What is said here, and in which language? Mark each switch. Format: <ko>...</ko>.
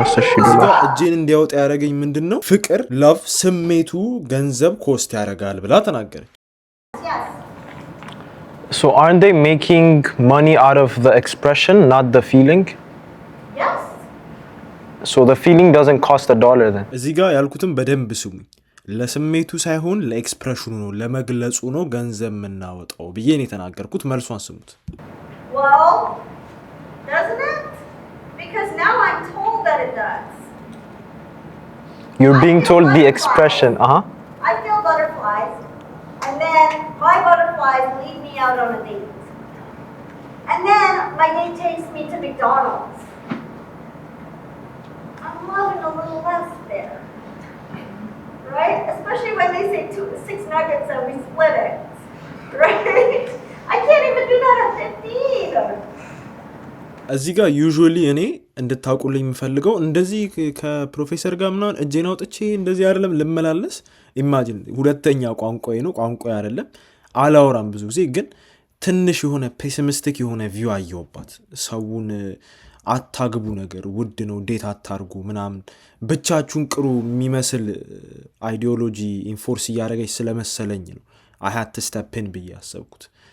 <am>እዚህ ጋር እጄን እንዲያወጣ ያደረገኝ ምንድን ነው? ፍቅር ላቭ ስሜቱ ገንዘብ ኮስት ያደርጋል ብላ ተናገረች።</am> <en>So aren't they making money out of the expression, not the feeling? Yes. So the feeling doesn't cost $1 then?</en> <am>እዚህ ጋር ያልኩትም በደንብ ስሙኝ። ለስሜቱ ሳይሆን ለኤክስፕሬሽኑ ነው ለመግለጹ ነው ገንዘብ የምናወጣው ብዬ ነው የተናገርኩት። መልሷን ስሙት።</am> <en>Well, doesn't it? Because now I'm told that it does. You're being told the expression. I feel butterflies, and then my butterflies lead me out on a date. And then my date takes me to McDonald's. I'm loving a little less there. Right? Especially when they say 6 nuggets and we split it. Right? I can't even do that at 15.</en> <am>እዚህ ጋር ዩዥዋሊ እኔ እንድታውቁልኝ የምፈልገው እንደዚህ ከፕሮፌሰር ጋር ምናምን እጄን አውጥቼ እንደዚህ አይደለም ልመላለስ። ኢማጂን ሁለተኛ ቋንቋዬ ነው፣ ቋንቋዬ አይደለም፣ አላወራም ብዙ ጊዜ። ግን ትንሽ የሆነ ፔሲሚስቲክ የሆነ ቪው አየሁባት። ሰውን አታግቡ ነገር ውድ ነው፣ ዴት አታርጉ ምናምን ብቻችሁን ቅሩ የሚመስል አይዲዮሎጂ ኢንፎርስ እያደረገች ስለመሰለኝ ነው</am> <en>አይ ሃድ ቱ ስቴፕ ኢን</en> <am>ብዬ ያሰብኩት።</am>